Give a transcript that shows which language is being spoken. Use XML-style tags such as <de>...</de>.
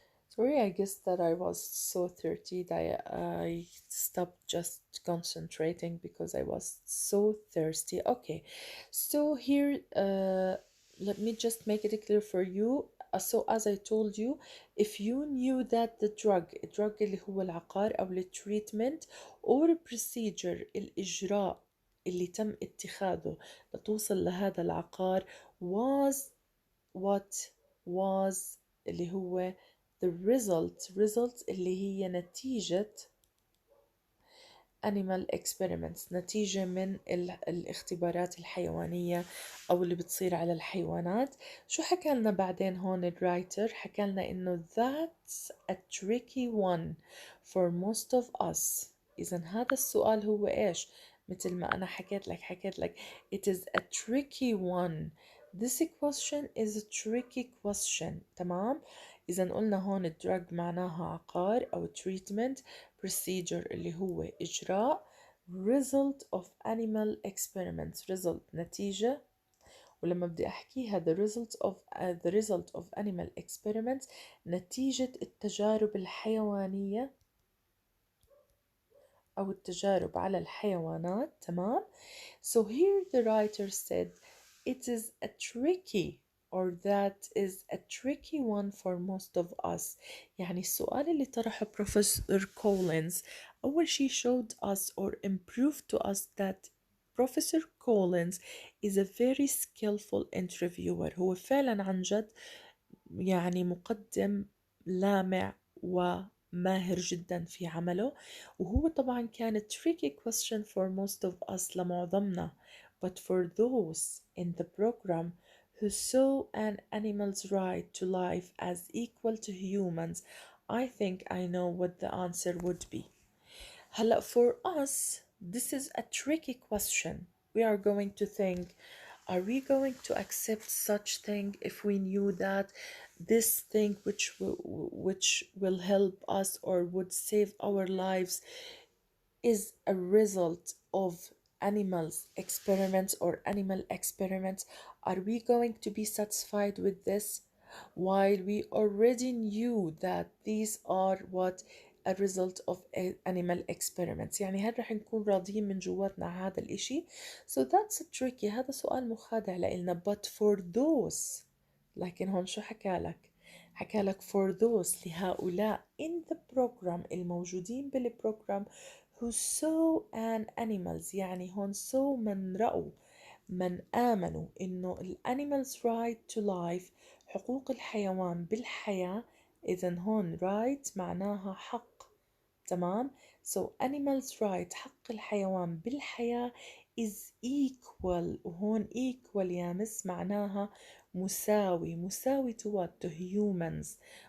<en>Sorry, I guess that I was so thirsty that I stopped just concentrating because I was so thirsty. Okay, so here, let me just make it clear for you.</en> <ar>so as I told you,</ar> <en>if you knew that the drug</en> <ar>اللي هو العقار أو التريتمنت</ar> <en>or procedure</en> <ar>الإجراء اللي تم اتخاذه لتوصل لهذا العقار</ar> <en>was what was</en> <ar>اللي هو</ar> <en>the result</en> <ar>اللي هي نتيجة</ar> <en>animal experiments،</en> <ar>نتيجة من الاختبارات الحيوانية أو اللي بتصير على الحيوانات. شو حكى لنا بعدين هون الرايتر؟ حكى لنا إنه</ar> <en>that's a tricky one for most of us.</en> <ar>إذا هذا السؤال هو إيش؟ مثل ما أنا حكيت لك</ar> <en>it is a tricky one. This question is a tricky question.</en> <ar>تمام؟ إذا قلنا هون drug معناها عقار أو treatment، procedure اللي هو إجراء،</ar> <en>result of animal experiments</en> <ar>result نتيجة. ولما بدي أحكيها</ar> <en>the result of animal experiments</en> <ar>نتيجة التجارب الحيوانية أو التجارب على الحيوانات. تمام.</ar> <en>So here the writer said it is a tricky or that is a tricky one for most of us.</en> <ar>يعني السؤال اللي طرحه بروفيسور كولينز أول شي</ar> <en>showed us or improved to us that Professor Collins is a very skillful interviewer.</en> <ar>هو فعلا عن جد يعني مقدم لامع وماهر جدا في عمله. وهو طبعا كان</ar> <en>tricky question for most of us لمعظمنا. But for those in the program who saw an animal's right to life as equal to humans, I think I know what the answer would be. هلا for us this is a tricky question. We are going to think, are we going to accept such thing if we knew that this thing which will help us or would save our lives is a result of animals experiments or animal experiments? Are we going to be satisfied with this while we already knew that these are what a result of animal experiments؟</en> <ar>يعني هل رح نكون راضيين من جواتنا على هذا الاشي؟</ar> <en>So that's tricky.</en> <ar>هذا سؤال مخادع لإلنا. But</ar> <en>for those،</en> <ar>لكن هون شو حكالك؟ حكالك for those لهؤلاء</ar> <en>in the program</en> <ar>الموجودين بالبروجرام</ar> <en>who saw an animals،</en> <ar>يعني هون saw من رأوا من آمنوا إنه</ar> <en>animals right to life</en> <ar>حقوق الحيوان بالحياة. إذن هون right معناها حق. تمام.</ar> <en>so animals right</en> <ar>حق الحيوان بالحياة</ar> <en>is equal.</en> <ar>وهون equal يا مس معناها مساوي</ar> <en>to what؟ to humans.</en>